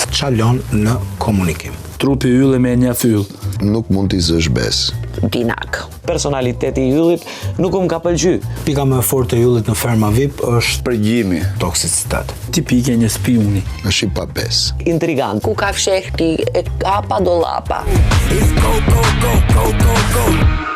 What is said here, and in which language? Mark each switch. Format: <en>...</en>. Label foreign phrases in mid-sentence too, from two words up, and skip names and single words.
<sq>Çalon në komunikim. Trupi ylle me një fyll. Nuk mund t'i zësh bes. Dinak. Personaliteti i yllit nuk më ka pëlqy. Pika më e fortë e yllit në ferma VIP është Përgjimi. toksicitet. Tipike një spiuni. Është i pa bes. Intrigant. Ku ka fshehti e kapa dollapa.</sq> <en>It's go, go, go, go, go, go.</en>